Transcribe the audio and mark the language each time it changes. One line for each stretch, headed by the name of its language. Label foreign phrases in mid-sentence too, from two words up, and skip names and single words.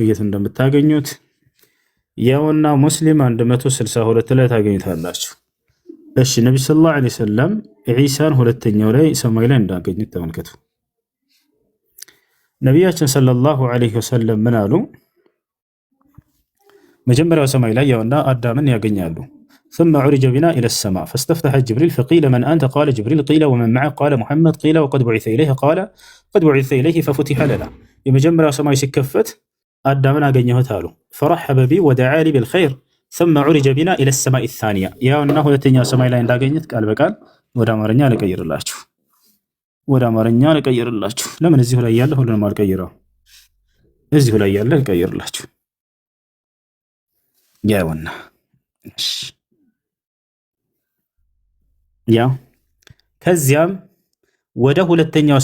Amharic: የት እንደምታገኙት። ያውና ሙስሊም 162 ላይ ታገኙታላችሁ። እሺ ነብዩ
Arabic: صلى الله عليه وسلم
Amharic: ዒሳን ሁለተኛው ላይ ሰማይ ላይ እንዳገኙት ተመልከቱ። ነቢያችን
Arabic: صلى الله عليه وسلم
Amharic: ምን አሉ? መጀመሪያው ሰማይ ላይ ያውና አዳምን ያገኛሉ።
Arabic: ثم عرج بنا إلى السماء فاستفتح جبريل فقيل من أنت؟ قال جبريل. قيل ومن معه؟ قال محمد. قيل وقد بعث إليه؟ قال قد بعث إليه ففتح لنا.
Amharic: የመጀመሪያው ሰማይ ሲከፈት አዳምን አገኘሁት አሉ።
Arabic: فرحب بي ودعا لي بالخير ثم عرج بنا الى السماء الثانيه
Amharic: ያውና ሁለተኛው ሰማይ ላይ እንዳገኘት ቃል በቃል ወደ አማርኛ ልቀይርላችሁ ለምን እዚሁ ላይ ያለ ሁሉንም አልቀይረው እዚሁ ላይ ያለ ልቀይርላችሁ ያውና ያው ከዚያም ወደ ሁለተኛው